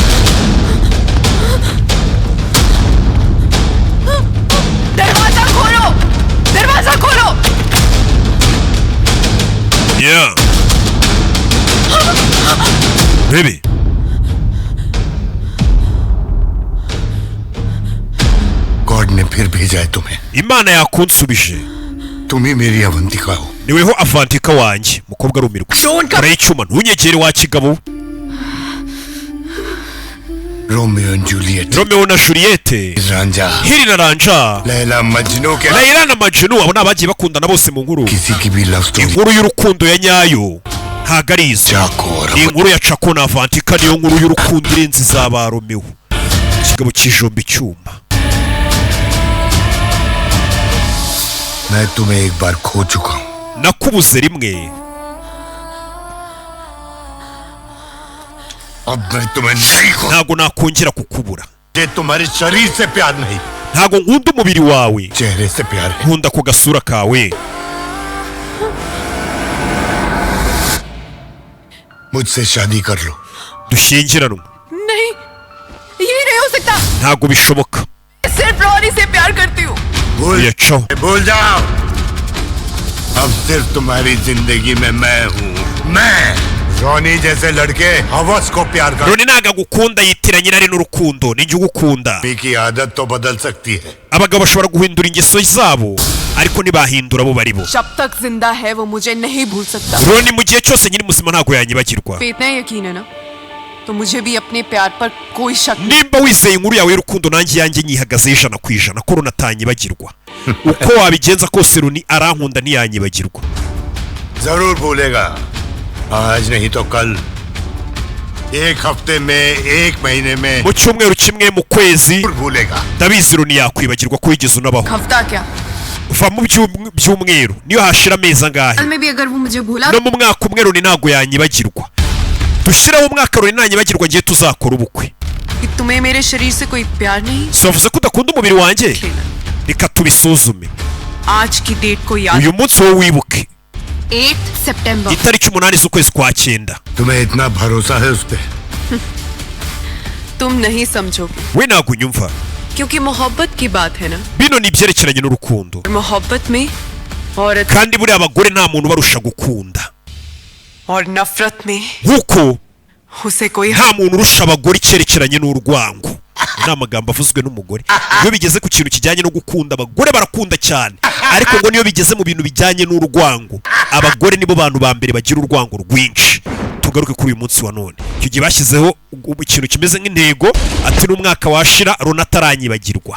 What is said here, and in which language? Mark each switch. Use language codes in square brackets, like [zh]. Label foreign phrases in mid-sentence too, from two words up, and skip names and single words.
[hi] दरवाजा खोलो। [en] Yeah. Baby. [hi] गॉड ने फिर भेजा है तुम्हें. [rw] Imana yakunsubije. [hi] तुम ही मेरी अवंतिका हो. [rw] Niweho Avantika wanjye, mukobwa arumirwa. Urayicuma ntunyegere wa kigabo. [hi] रोमियो एंड जूलियट. [rw] Romeo na Juliette. [hi] रांझा. [rw] Hiri na Ranja. [hi] लैला मजनू के. [rw] Layla na Majnun abo nabagiye bakundana bose mu nkuru. [hi] किसी की भी [en] love story. [rw] Inkuru y'urukundo ya nyayo. Ntago ari izo. Ni inkuru ya Chako na Avantika niyo nkuru y'urukundo irenze izaba Romeo. Ikigabo kijomba icyuma. [hi] मैं तुम्हें एक बार खो चुका हूँ. [rw] Nakubuze rimwe. [hi] अब मैं तुम्हें नहीं खो. [rw] Ntago nakongera kukubura. [hi] ये तुम्हारे शरीर से प्यार नहीं. [rw] Ntago nkunda umubiri wawe. [hi] चेहरे से प्यार है. [rw] Nkunda ku gasura kawe. [hi] मुझसे शादी कर लो. [rw] Dushyingiranwe. [hi] नहीं, ये नहीं हो सकता. [rw] Ntago bishoboka. [hi] सिर्फ रॉनी से प्यार करती हूँ. भूल जाओ. अब सिर्फ तुम्हारी जिंदगी में मैं हूँ. मैं रोनी जैसे लड़के हवस को प्यार कर. [rw] Roni ntago agukunda yitiranye irari n'urukundo. Ni njye ugukunda. [hi] की आदत तो बदल सकती है. [rw] Abagabo bashobora guhindura ingeso zabo ariko ntibahindura abo bari bo. [hi] जब तक जिंदा है वो मुझे नहीं भूल सकता. [rw] Roni mu gihe cyose nyiri muzima ntago yanyibagirwa. [hi] पे इतना यकीन है ना तो मुझे भी अपने प्यार पर कोई शक नहीं. [rw] Nimba wizeye inkuru yawe y'urukundo nanjye yanjye nyihagazeho 100% ko Roni atanyibagirwa. Uko wabigenza kose Roni arankunda ntiyanyibagirwa. [hi] जरूर भूलेगा. आज नहीं तो कल. एक हफ्ते में, एक महीने में. [rw] Mu cyumweru kimwe mu kwezi [hi] भूलेगा. [rw] ndabizi Roni yakwibagirwa ko wigeze unabaho. [hi] हफ्ता क्या [rw] Uva mu byumweru niyo hashira amezi angahe. [hi] साल में भी अगर वो मुझे भूला [rw] No mu mwaka umwe Roni ntago yanyibagirwa. Dushiraho umwaka Roni ntanyibagirwa ngiye tuzakora ubukwe. [hi] कि तुम्हें मेरे शरीर से कोई प्यार नहीं. [rw] So wavuze ko udakunda umubiri wanjye? Reka tubisuzume. [hi] आज की डेट को याद. [rw] Uyu munsi wowe wibuke. [hi] 8 सितंबर. [rw] Itariki 8 z'ukwezi kwa 9. [hi] तुम्हें इतना भरोसा है उस पे. तुम नहीं समझोगे [rw] We ntago unyumva. [hi] क्योंकि मोहब्बत की बात है ना. [rw] Bino ni ibyerekeranye n'urukundo. [hi] मोहब्बत में औरत [rw] Kandi buriya abagore nta muntu barusha gukunda. [hi] और नफरत में [rw] Nkuko [hi] उसे कोई [rw] nta muntu urusha abagore icyerekeranye n'urwango. Ni amagambo avuzwe n'umugore. Iyo bigeze ku kintu kijyanye no gukunda abagore barakunda cyane. Ariko ngo niyo bigeze mu bintu bijyanye n'urwango abagore nibo bantu ba mbere bagira urwango rwinshi. Tugaruke kuri uyu munsi wa none. Icyo gihe bashyizeho ikintu kimeze nk'intego ati n'umwaka washira Roni ataranyibagirwa.